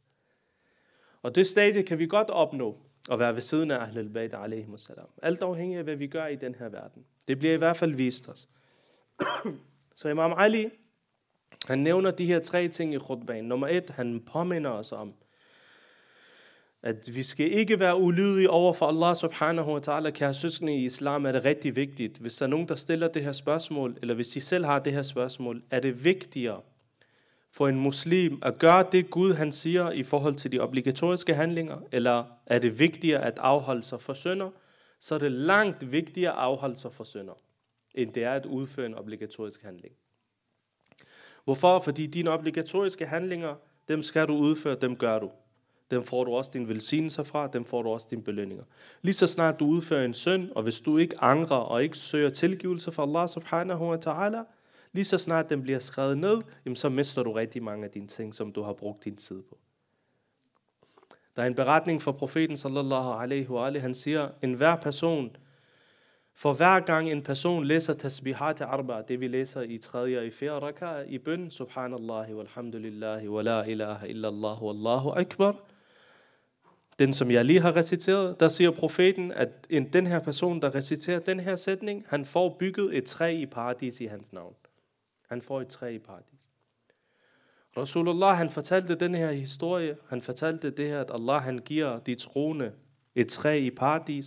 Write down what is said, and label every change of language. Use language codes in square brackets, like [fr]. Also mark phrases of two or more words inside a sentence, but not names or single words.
[da] Og det stadie kan vi godt opnå, at være ved siden af [ar] أهل البيت عليهم السلام. [da] Alt afhængig af, hvad vi gør i den her verden. Det bliver i hvert fald vist os. Så Imam Ali, han nævner de her 3 ting i khutbaen. Nummer 1, han påminder os om, at vi skal ikke være ulydige over for [ar] الله سبحانه وتعالى. [da] Kære søskende, i islam er det rigtig vigtigt. Hvis der er nogen, der stiller det her spørgsmål, eller hvis I selv har det her spørgsmål, er det vigtigere for en muslim at gøre det Gud han siger i forhold til de obligatoriske handlinger, eller er det vigtigere at afholde sig for synder, så er det langt vigtigere at afholde sig for synder, end det er at udføre en obligatorisk handling. Hvorfor? Fordi dine obligatoriske handlinger, dem skal du udføre, dem gør du. Dem får du også din velsignelse fra, dem får du også dine belønninger. Lige så snart du udfører en synd, og hvis du ikke angrer og ikke søger tilgivelse fra [ar] الله سبحانه وتعالى, [da] lige så snart den bliver skrevet ned, jamen så mister du rigtig mange af dine ting, som du har brugt din tid på. Der er en beretning fra profeten [ar] صلى الله عليه وعليه, [da] han siger, enhver person, for hver gang en person læser [ar] تسبيحات أربع, [da] det vi læser i 3. og i 4. raka i bøn, [ar] سبحان الله والحمد لله ولا إله إلا الله والله أكبر, [da] den som jeg lige har reciteret, der siger profeten, at den her person, der reciterer den her sætning, han får bygget et træ i paradis i hans navn. Han får et træ i paradis. Rasulullah, han fortalte den her historie, han fortalte det her, at Allah, han giver de troende et træ i paradis.